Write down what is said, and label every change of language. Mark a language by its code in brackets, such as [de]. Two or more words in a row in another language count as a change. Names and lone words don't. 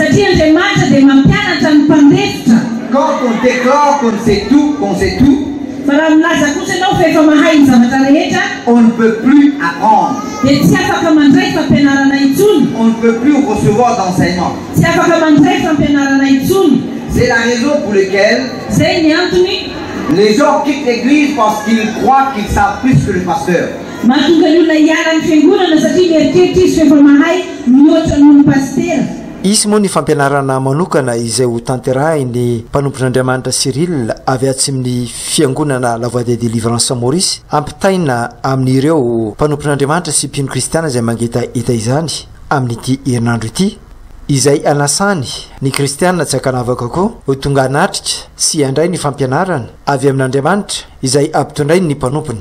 [fr] Quand on déclare qu'on sait tout, on ne peut plus apprendre. On ne peut plus recevoir d'enseignement. C'est la raison pour laquelle les gens quittent l'église parce qu'ils croient qu'ils savent plus que le pasteur. [mg] Isy moa ny fampianarana manokana izay ho tanterahiny mpanompon'Andriamanitra Cyril avy atsim'ny fiangonana La Voix de Délivrance Maurice ampitaina amin'ireo mpanompon'Andriamanitra sy mpino kristiana izay mangeta eta izany amin'ity herinandro ity izay anasany ny kristiana tsy akanavaka koa ho tonga anatrika sy andray ny fampianarana avy amin'Andriamanitra izay ampitondray ny mpanompony.